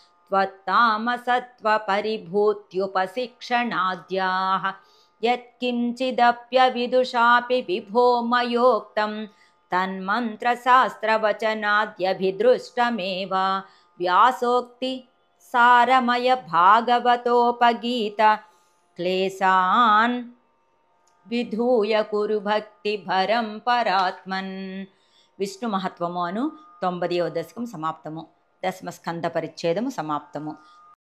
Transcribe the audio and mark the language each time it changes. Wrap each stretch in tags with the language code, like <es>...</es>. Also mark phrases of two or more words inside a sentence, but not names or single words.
<sa>त्वत्तामसत्त्वपरिभूत्युपशिक्षणाद्याः यत्किञ्चिदप्यविदुषापि विभो मयोक्तं तन्मन्त्रशास्त्रवचनाद्यभिदृष्टमेव व्यासोक्ति सारमय भागवतोपगीत क्लेशान् विधूय कुरु भक्तिभरं परात्मन्</sa> <te>విష్ణు మహత్వము అను 90వ దశకం సమాప్తము. దశమ స్కంద పరిచ్ఛేదము సమాప్తము.</te>